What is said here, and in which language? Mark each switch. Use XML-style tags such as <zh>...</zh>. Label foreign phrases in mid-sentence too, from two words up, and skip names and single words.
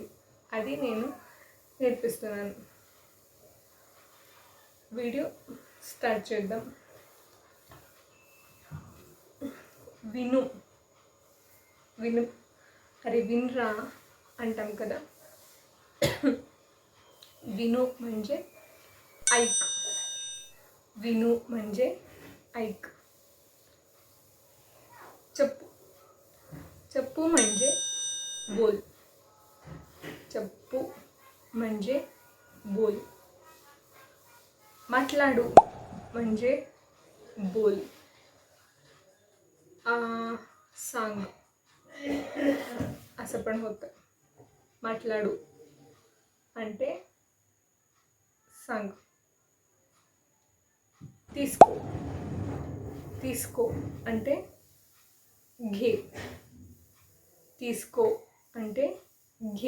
<te>అది నేను నేర్పిస్తున్నాను. వీడియో స్టార్ట్ చేద్దాం. విను. అరే వినరా అంటాం కదా.</te> <mr>విను म्हणजे ऐक. విను म्हणजे ऐक. చెప్పు म्हणजे बोल. చెప్పు म्हणजे बोल. మాట్లాడు म्हणजे बोल. सांग असं पण होतं.</mr> <te>మాట్లాడు అంటే सांग. తీసుకో అంటే घे. తీసుకో అంటే घे.</te>